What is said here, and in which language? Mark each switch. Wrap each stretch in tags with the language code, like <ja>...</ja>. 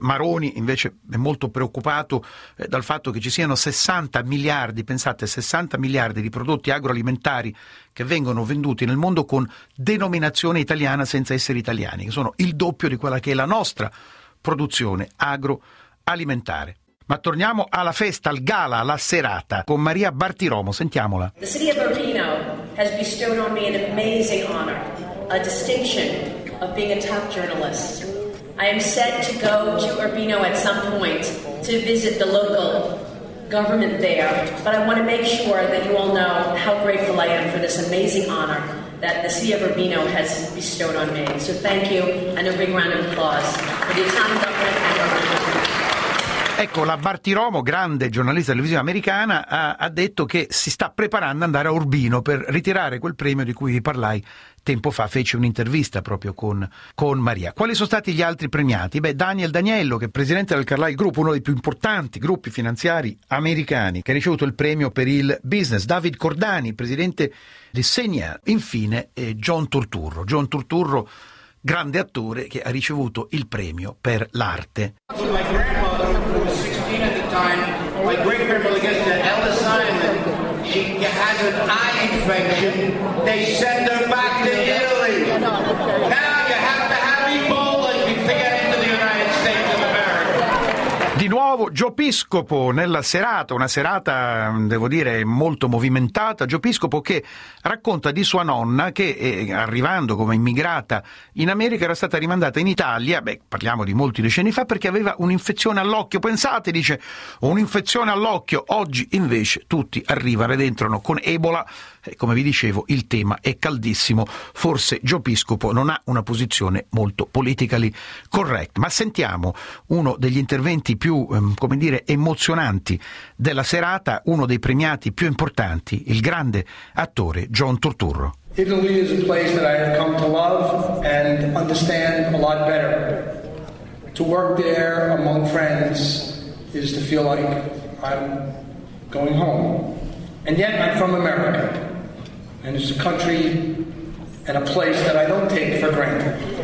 <it>Maroni invece è molto preoccupato dal fatto che ci siano 60 miliardi, pensate, 60 miliardi di prodotti agroalimentari che vengono venduti nel mondo con denominazione italiana senza essere italiani, che sono il doppio di quella che è la nostra produzione agroalimentare. Ma torniamo alla festa, al gala, alla serata, con Maria Bartiromo, sentiamola.</it> <en>The city of Urbino has bestowed on me an amazing honor, a distinction of being a top journalist. I am set to go to Urbino at some point to visit the local government there, but I want to make sure that you all know how grateful I am for this amazing honor that the city of Urbino has bestowed on me. So thank you, and a big round of applause for the Italian government and Urbino.</en> <it>Ecco, la Bartiromo, grande giornalista televisiva americana, ha detto che si sta preparando ad andare a Urbino per ritirare quel premio di cui vi parlai tempo fa. Fece un'intervista proprio con Maria. Quali sono stati gli altri premiati? Beh, Daniel Daniello, che è presidente del Carlyle Group, uno dei più importanti gruppi finanziari americani, che ha ricevuto il premio per il business. David Cordani, presidente di Senia. Infine, John Turturro. John Turturro, grande attore, che ha ricevuto il premio per l'arte.</it> <en>My great grandmother gets an Ellis Island. She has an eye infection. They send her back to Italy. Now you have to have Ebola to get into the United States of America.</en> <it>Di nuovo Gio Piscopo nella serata, una serata, devo dire, molto movimentata. Gio Piscopo che racconta di sua nonna che, arrivando come immigrata in America, era stata rimandata in Italia, parliamo di molti decenni fa, perché aveva un'infezione all'occhio. Pensate, dice, un'infezione all'occhio. Oggi invece tutti arrivano ed entrano con Ebola. Come vi dicevo, il tema è caldissimo. Forse Gio Piscopo non ha una posizione molto politically correct. Ma sentiamo uno degli interventi più, come dire, emozionanti della serata, uno dei premiati più importanti, il grande attore John Turturro.</it> <en>Italy is a place that I have come to love and understand a lot better. To work there among friends is to feel like I'm going home. And yet I'm from America, and it's a country and a place that I don't take for granted.</en>